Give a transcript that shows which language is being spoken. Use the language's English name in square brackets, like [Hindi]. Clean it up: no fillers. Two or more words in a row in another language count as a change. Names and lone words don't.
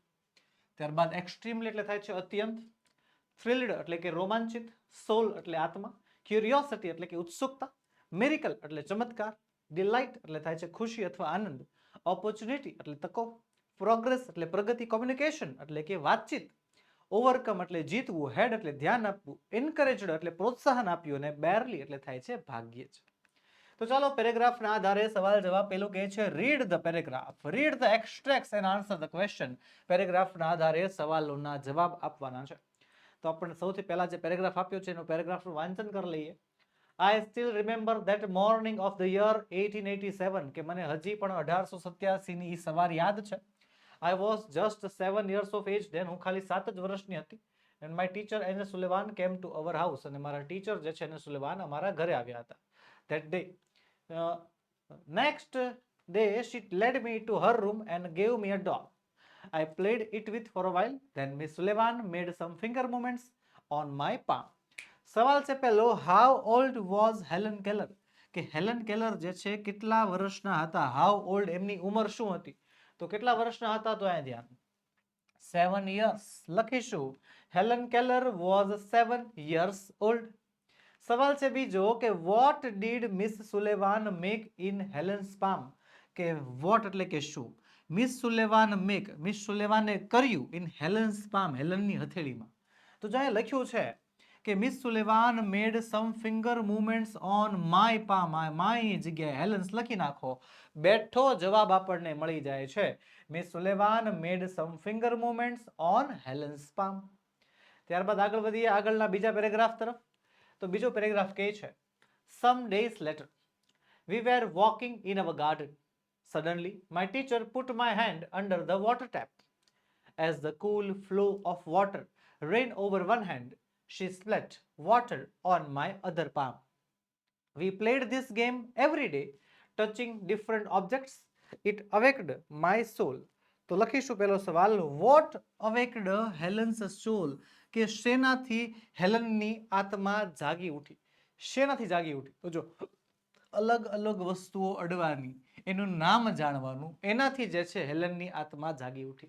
[Gujarati] ત્યારબાદ એક્સ્ટ્રીમલી એટલે થાય છે અત્યંત, થ્રિલ્ડ એટલે કે રોમાંચિત, સોલ એટલે આત્મા, ક્યુરિયોસિટી એટલે કે ઉત્સુકતા, મિરેકલ એટલે ચમત્કાર, ડિલાઇટ એટલે થાય છે ખુશી અથવા આનંદ, ઓપોર્ચ્યુનિટી એટલે તકો, પ્રોગ્રેસ એટલે પ્રગતિ, કોમ્યુનિકેશન એટલે કે વાતચીત, ઓવરકમ એટલે જીતવું, હેડ એટલે ધ્યાન આપવું, એન્કરેજડ એટલે પ્રોત્સાહન આપ્યું, અને બેરલી એટલે થાય છે ભાગ્યે જ. તો ચાલો પેરેગ્રાફના આધારે સવાલ જવાબ. પેલું કહે છે [English] Read the paragraph, read the extracts and answer the question. [Gujarati] પેરેગ્રાફના આધારે સવાલોના જવાબ આપવાના છે. તો આપણે સૌથી પહેલા જે પેરેગ્રાફ આપ્યો છે એનું પેરેગ્રાફનું વાંચન કરી લઈએ. [English] I still remember that morning of the year 1887, [Gujarati] કે મને હજી પણ 1887 ની સવાર યાદ છે. [English] I was just 7 years of age then, [Gujarati] હું ખાલી 7 જ વર્ષની હતી. [English] And my teacher Anne Sullivan came to our house, [Gujarati] અને મારા ટીચર જે છે Anne Sullivan અમારા ઘરે આવ્યા હતા. [English] That day, next day she led me to her room and gave me a doll. I played it with for a while. Then Miss Sullivan made some finger movements on my palm. [Gujarati] સવાલ છે પહેલો, [English] how old was Helen Keller? [Gujarati] કે હેલન કેલર જે છે કેટલા વર્ષના હતા? [English] how old [Gujarati] એમની ઉંમર શું હતી? તો કેટલા વર્ષના હતા? તો અહીંયા ધ્યાન, 7 years લખીશું. [English] હેલન કેલર was 7 years old. [Gujarati] સવાલ છે બીજો કે [English] what did Miss Sullivan make in Helen's palm? [Gujarati] કે what એટલે કે શું? મિસ સુલેવાન મેક, મિસ સુલેવાને કર્યું [English] in Helen's palm, [Gujarati] હેલનની હથેળીમાં. તો જ્યાં લખ્યું છે કે મિસ સુલેવાન [English] made some finger movements on my palm, [Gujarati] માય જગ્યાએ હેલન્સ લખી નાખો, બેઠો જવાબ આપણને મળી જાય છે. [English] Miss Sullivan made some finger movements on Helen's palm. [Gujarati] ત્યારબાદ આગળ વધીએ આગળના બીજા પેરેગ્રાફ તરફ. તો બીજો પેરેગ્રાફ કહે છે, [English] some days later we were walking in our garden. Suddenly, my teacher put my hand under the water tap. as the cool flow of water ran over one hand. She splashed water on my other palm. We played this game every day, touching different objects. It awakened my soul. [Gujarati] તો લખીશું પેલો સવાલ, [English] What awakened Helen's soul, [Gujarati] કે શેનાથી હેલનની આત્મા જાગી ઉઠી? શેનાથી જાગી ઉઠી? તો જો અલગ અલગ વસ્તુઓ અડવાની, એનું નામ જાણવાનું, એનાથી જે છે હેલનની આત્મા જાગી ઉઠી.